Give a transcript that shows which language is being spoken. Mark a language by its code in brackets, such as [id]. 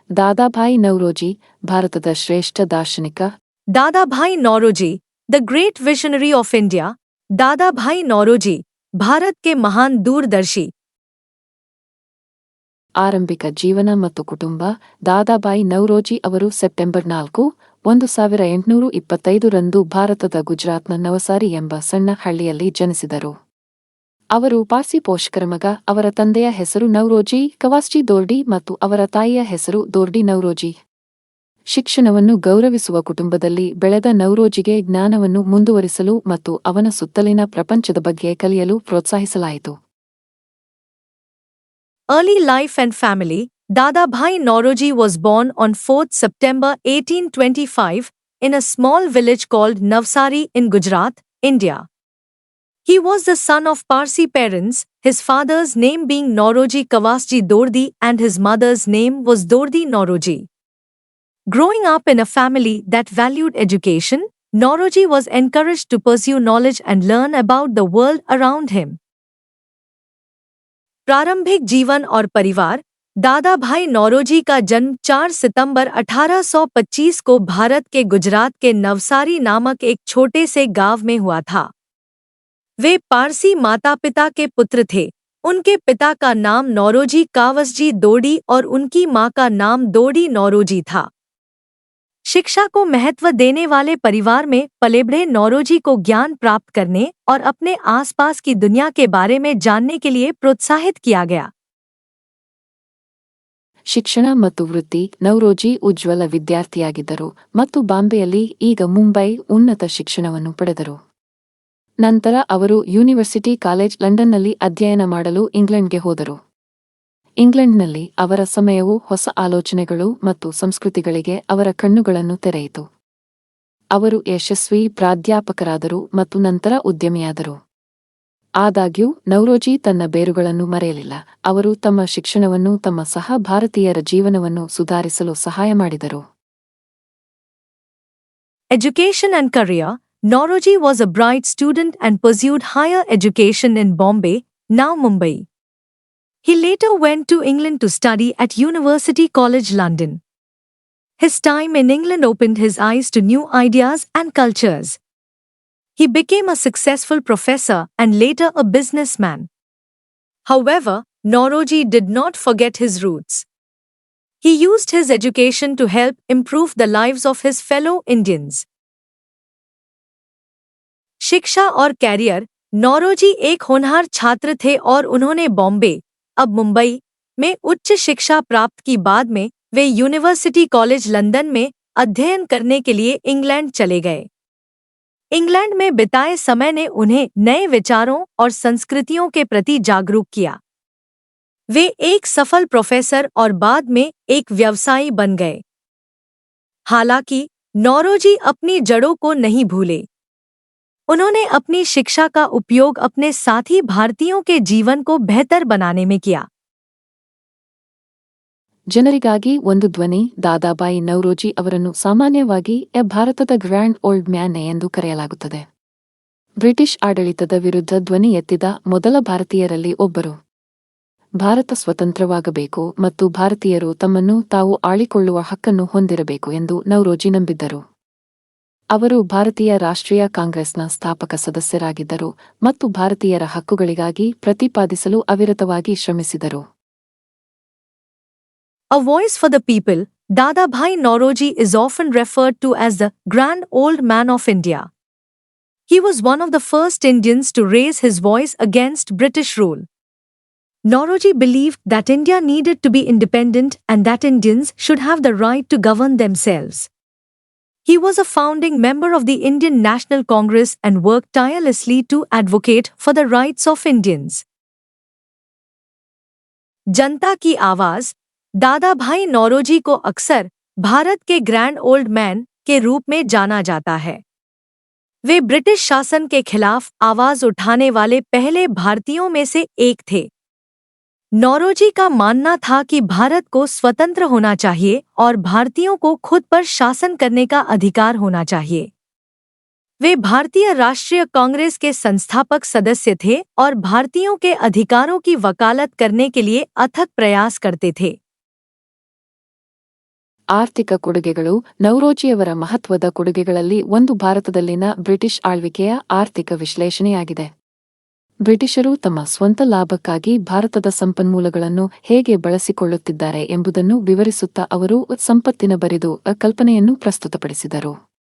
[kn] ದಾದಾಭಾಯಿ ನೌರೋಜಿ ಭಾರತದ ಶ್ರೇಷ್ಠ ದಾರ್ಶನಿಕ. [en] Dadabhai Naoroji, the great visionary of India. [hi] Dadabhai Naoroji, Bharat के महान दूरदर्शी. [kn] ಆರಂಭಿಕ ಜೀವನ ಮತ್ತು ಕುಟುಂಬ. ದಾದಾಭಾಯಿ ನೌರೋಜಿ ಅವರು ಸೆಪ್ಟೆಂಬರ್ 4, 1825 ರಂದು ಭಾರತದ ಗುಜರಾತ್ನ ನವಸಾರಿ ಎಂಬ ಸಣ್ಣ ಹಳ್ಳಿಯಲ್ಲಿ ಜನಿಸಿದರು. ಅವರು ಪಾರ್ಸಿ ಪೋಷಕರ ಮಗ. ಅವರ ತಂದೆಯ ಹೆಸರು ನೌರೋಜಿ ಕವಾಸ್ಜಿ ದೋರ್ಡಿ ಮತ್ತು ಅವರ ತಾಯಿಯ ಹೆಸರು ದೋರ್ಡಿ ನೌರೋಜಿ. ಶಿಕ್ಷಣವನ್ನು ಗೌರವಿಸುವ ಕುಟುಂಬದಲ್ಲಿ ಬೆಳೆದ ನೌರೋಜಿಗೆ ಜ್ಞಾನವನ್ನು ಮುಂದುವರಿಸಲು ಮತ್ತು ಅವನ ಸುತ್ತಲಿನ ಪ್ರಪಂಚದ ಬಗ್ಗೆ ಕಲಿಯಲು ಪ್ರೋತ್ಸಾಹಿಸಲಾಯಿತು. [en] Early life and family. Dadabhai Nauroji was born on 4th September 1825 in a small village called Navsari in Gujarat, India. He was the son of Parsi parents, his father's name being Nauroji Kawasji Dordi and his mother's name was Dordi Nauroji. Growing up in a family that valued education, Nauroji was encouraged to pursue knowledge and learn about the world around him. [hi] प्रारंभिक जीवन और परिवार. दादाभाई नौरोजी का जन्म 4 सितंबर 1825 को भारत के गुजरात के नवसारी नामक एक छोटे से गांव में हुआ था. वे पारसी माता पिता के पुत्र थे. उनके पिता का नाम नौरोजी कावसजी दोडी और उनकी मां का नाम दोडी नौरोजी था. शिक्षा को महत्व देने वाले परिवार में पले-बढ़े नौरोजी को ज्ञान प्राप्त करने और अपने आसपास की दुनिया के बारे में जानने के लिए प्रोत्साहित किया गया. [kn] ಶಿಕ್ಷಣ ಮತ್ತು ವೃತ್ತಿ. ನೌರೋಜಿ ಉಜ್ವಲ ವಿದ್ಯಾರ್ಥಿಯಾಗಿದ್ದರು ಮತ್ತು ಬಾಂಬೆಯಲ್ಲಿ, ಈಗ ಮುಂಬೈ, ಉನ್ನತ ಶಿಕ್ಷಣವನ್ನು ಪಡೆದರು. ನಂತರ ಅವರು ಯೂನಿವರ್ಸಿಟಿ ಕಾಲೇಜ್ ಲಂಡನ್ನಲ್ಲಿ ಅಧ್ಯಯನ ಮಾಡಲು ಇಂಗ್ಲೆಂಡ್ಗೆ ಹೋದರು. ಇಂಗ್ಲೆಂಡ್ನಲ್ಲಿ ಅವರ ಸಮಯವು ಹೊಸ ಆಲೋಚನೆಗಳು ಮತ್ತು ಸಂಸ್ಕೃತಿಗಳಿಗೆ ಅವರ ಕಣ್ಣುಗಳನ್ನು ತೆರೆಯಿತು. ಅವರು ಯಶಸ್ವಿ ಪ್ರಾಧ್ಯಾಪಕರಾದರು ಮತ್ತು ನಂತರ ಉದ್ಯಮಿಯಾದರು. ಆದಾಗ್ಯೂ ನೌರೋಜಿ ತನ್ನ ಬೇರುಗಳನ್ನು ಮರೆಯಲಿಲ್ಲ. ಅವರು ತಮ್ಮ ಶಿಕ್ಷಣವನ್ನು ತಮ್ಮ ಸಹ ಭಾರತೀಯರ ಜೀವನವನ್ನು ಸುಧಾರಿಸಲು ಸಹಾಯ ಮಾಡಿದರು. [en] Education and career. Nauroji was a bright student and pursued higher education in Bombay, now Mumbai. He later went to England to study at University College London. His time in England opened his eyes to new ideas and cultures. He became a successful professor and later a businessman. However, Nauroji did not forget his roots. He used his education to help improve the lives of his fellow Indians. [hi] शिक्षा और career. Naoroji एक होनहार छात्र थे और उन्होंने बॉम्बे, अब मुंबई, में उच्च शिक्षा प्राप्त की. बाद में वे यूनिवर्सिटी कॉलेज लंदन में अध्ययन करने के लिए इंग्लैंड चले गए. इंग्लैंड में बिताए समय ने उन्हें नए विचारों और संस्कृतियों के प्रति जागरूक किया. वे एक सफल प्रोफेसर और बाद में एक व्यवसायी बन गए. हालांकि नौरोजी अपनी जड़ों को नहीं भूले. उन्होंने अपनी शिक्षा का उपयोग अपने साथी भारतीयों के जीवन को बेहतर बनाने में किया. [kn] ಜನರಿಗಾಗಿ ಒಂದು ಧ್ವನಿ. ದಾದಾಭಾಯಿ ನೌರೋಜಿ ಅವರನ್ನು ಸಾಮಾನ್ಯವಾಗಿ ಭಾರತದ ಗ್ರ್ಯಾಂಡ್ ಓಲ್ಡ್ ಮ್ಯಾನ್ ಎಂದು ಕರೆಯಲಾಗುತ್ತದೆ. ಬ್ರಿಟಿಷ್ ಆಡಳಿತದ ವಿರುದ್ಧ ಧ್ವನಿ ಎತ್ತಿದ ಮೊದಲ ಭಾರತೀಯರಲ್ಲಿ ಒಬ್ಬರು. ಭಾರತ ಸ್ವತಂತ್ರವಾಗಬೇಕು ಮತ್ತು ಭಾರತೀಯರು ತಮ್ಮನ್ನು ತಾವು ಆಳಿಕೊಳ್ಳುವ ಹಕ್ಕನ್ನು ಹೊಂದಿರಬೇಕು ಎಂದು ನೌರೋಜಿ ನಂಬಿದ್ದರು. ಅವರು ಭಾರತೀಯ ರಾಷ್ಟ್ರೀಯ ಕಾಂಗ್ರೆಸ್ನ ಸ್ಥಾಪಕ ಸದಸ್ಯರಾಗಿದ್ದರು ಮತ್ತು ಭಾರತೀಯರ ಹಕ್ಕುಗಳಿಗಾಗಿ ಪ್ರತಿಪಾದಿಸಲು ಅವಿರತವಾಗಿ ಶ್ರಮಿಸಿದರು. [en] A voice for the people. Dadabhai Nauroji is often referred to as the Grand Old Man of India. He was one of the first Indians to raise his voice against British rule. Nauroji believed that India needed to be independent and that Indians should have the right to govern themselves. He was a founding member of the Indian National Congress and worked tirelessly to advocate for the rights of Indians. [hi] जनता की आवाज. दादाभाई नौरोजी को अक्सर भारत के grand old man के रूप में जाना जाता है. वे ब्रिटिश शासन के खिलाफ आवाज उठाने वाले पहले भारतीयों में से एक थे. नौरोजी का मानना था कि भारत को स्वतंत्र होना चाहिए और भारतीयों को खुद पर शासन करने का अधिकार होना चाहिए. वे भारतीय राष्ट्रीय कांग्रेस के संस्थापक सदस्य थे और भारतीयों के अधिकारों की वकालत करने के लिए अथक प्रयास करते थे. [kn] ಆರ್ಥಿಕ ಕೊಡುಗೆಗಳು ನೌರೋಜಿಯವರ ಮಹತ್ವದ ಕೊಡುಗೆಗಳಲ್ಲಿ ಒಂದು ಭಾರತದಲ್ಲಿನ ಬ್ರಿಟಿಷ್ ಆಳ್ವಿಕೆಯ ಆರ್ಥಿಕ ವಿಶ್ಲೇಷಣೆಯಾಗಿದೆ. ಬ್ರಿಟಿಷರು ತಮ್ಮ ಸ್ವಂತ ಲಾಭಕ್ಕಾಗಿ ಭಾರತದ ಸಂಪನ್ಮೂಲಗಳನ್ನು ಹೇಗೆ ಬಳಸಿಕೊಳ್ಳುತ್ತಿದ್ದಾರೆ ಎಂಬುದನ್ನು ವಿವರಿಸುತ್ತಾ ಅವರು ಸಂಪತ್ತಿನ ಬರಿದು ಕಲ್ಪನೆಯನ್ನು ಪ್ರಸ್ತುತಪಡಿಸಿದರು.